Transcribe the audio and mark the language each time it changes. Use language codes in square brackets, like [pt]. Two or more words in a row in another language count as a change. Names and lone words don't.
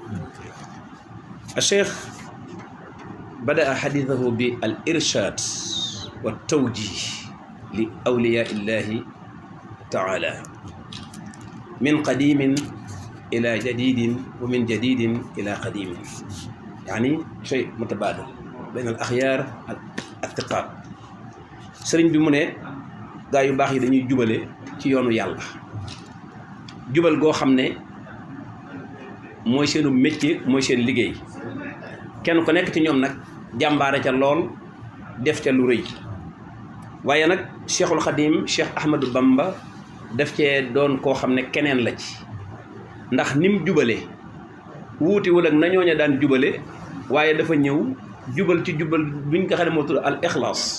[ar] الشيخ بدأ حديثه بالإرشاد والتوجيه لأولياء الله تعالى من قديم إلى جديد ومن جديد إلى قديم، يعني شيء متبادل بين الأخيار الثقات. [wo] sëriñ bi mu ne gaa yu baax yi dañuy jubale ci yoonu yàlla, jubal goo xam ne mooy seenu métier mooy seen liggéey. kenn ku nekk ci ñoom nag jàmbaare ca lool def ca lu rëy, waaye nag Cheikhul Khadim Cheikh Ahmadou Bamba def cee doon koo xam ne keneen la ci, ndax nim jubale wuutiwul ak nañooña daan jubale, waaye dafa ñëw jubal ci jubal buñ nga xam ne moo tudd [ar] الإخلاص.